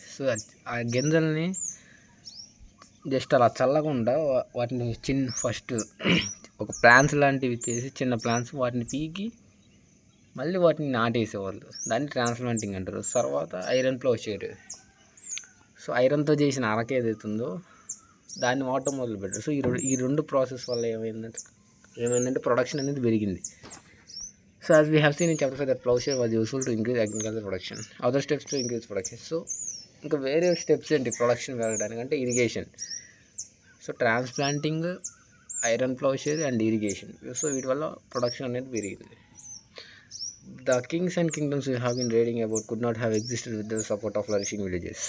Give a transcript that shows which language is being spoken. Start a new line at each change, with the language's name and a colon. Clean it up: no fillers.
Telugu: So ఆ గింజల్ని just అలా చల్లకుండా వాటిని ఫస్ట్ ఒక ప్లాంట్స్ లాంటివి చేసి, చిన్న ప్లాంట్స్ వాటిని పీకి మళ్ళీ వాటిని నాటేసేవాళ్ళు. దాన్ని ట్రాన్స్ప్లాంటింగ్ అంటారు. తర్వాత ఐరన్ ప్లౌషేర్. సో ఐరన్తో చేసిన అరక ఏదైతుందో దాన్ని వాడటం మొదలుపెట్టారు. సో ఈ రెండు ప్రాసెస్ వల్ల ఏమైందంటే ప్రొడక్షన్ అనేది పెరిగింది.
English: So as we have seen in chapter 5 that plowshare was useful to increase agricultural production. Other steps to increase production.
Telugu: So ఇంకా వేరే స్టెప్స్ ఏంటి ప్రొడక్షన్ పెరగడానికి అంటే? Irrigation. So transplanting, iron ప్లౌషేర్ and irrigation. So వీటి వల్ల production అనేది పెరిగింది.
English: The kings and kingdoms we have been reading about could not have existed with the support of flourishing villages.